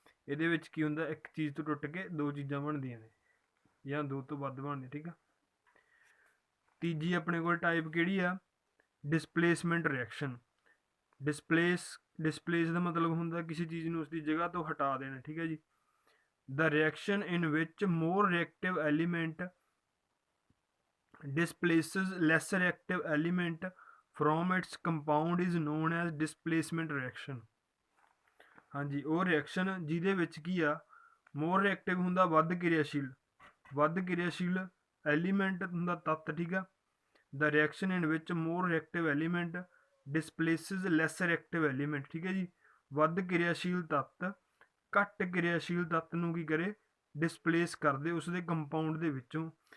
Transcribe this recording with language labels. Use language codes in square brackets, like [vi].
[pa] ਇਹਦੇ ਵਿੱਚ ਕੀ ਹੁੰਦਾ, ਇੱਕ ਚੀਜ਼ ਤੋਂ ਟੁੱਟ ਕੇ 2 ਚੀਜ਼ਾਂ ਬਣਦੀਆਂ ਨੇ ਜਾਂ 2 ਤੋਂ ਵੱਧ ਬਣਦੀਆਂ। ਠੀਕ ਆ, ਤੀਜੀ ਆਪਣੇ ਕੋਲ ਟਾਈਪ ਕਿਹੜੀ ਆ, ਡਿਸਪਲੇਸਮੈਂਟ ਰਿਐਕਸ਼ਨ। ਡਿਸਪਲੇਸ ਦਾ ਮਤਲਬ ਹੁੰਦਾ ਕਿਸੇ ਚੀਜ਼ ਨੂੰ ਉਸਦੀ ਜਗ੍ਹਾ ਤੋਂ ਹਟਾ ਦੇਣਾ। ਠੀਕ ਹੈ ਜੀ, [en] the reaction in which more reactive element displaces less reactive element from its compound is known as displacement reaction। [pa] ਹਾਂਜੀ, ਉਹ ਰਿਐਕਸ਼ਨ ਜਿਹਦੇ ਵਿੱਚ ਕੀ ਆ, ਮੋਰ ਰਿਐਕਟਿਵ ਹੁੰਦਾ ਵੱਧ ਕਿਰਿਆਸ਼ੀਲ ਐਲੀਮੈਂਟ ਹੁੰਦਾ, ਤੱਤ। ਠੀਕ ਆ, [en] the reaction in which more reactive element displaces less reactive element। [pa] ਠੀਕ ਹੈ ਜੀ, ਵੱਧ ਕਿਰਿਆਸ਼ੀਲ ਤੱਤ ਘੱਟ ਕਿਰਿਆਸ਼ੀਲ ਤੱਤ ਨੂੰ ਕੀ ਕਰੇ, ਡਿਸਪਲੇਸ ਕਰਦੇ ਉਸਦੇ ਕੰਪਾਊਂਡ ਦੇ ਵਿੱਚੋਂ।